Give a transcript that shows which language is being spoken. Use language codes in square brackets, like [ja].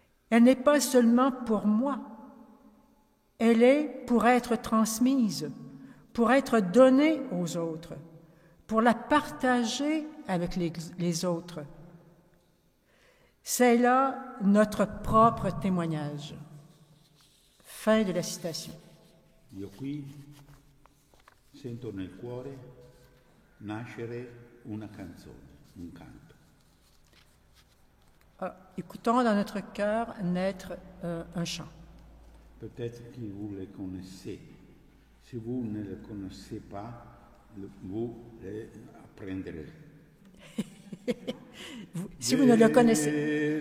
[fr] Elle n'est pas seulement pour moi, elle est pour être transmise, pour être donnée aux autres, pour la partager avec les autres. C'est là notre propre témoignage. Fin de la citation. [it] Io qui sento nel cuore nascere una canzone, un canto. [fr] Écoutons dans notre cœur naître un chant. Peut-être que vous le connaissez. Si vous ne le connaissez pas, vous le apprendrez. Si vous ne le connaissez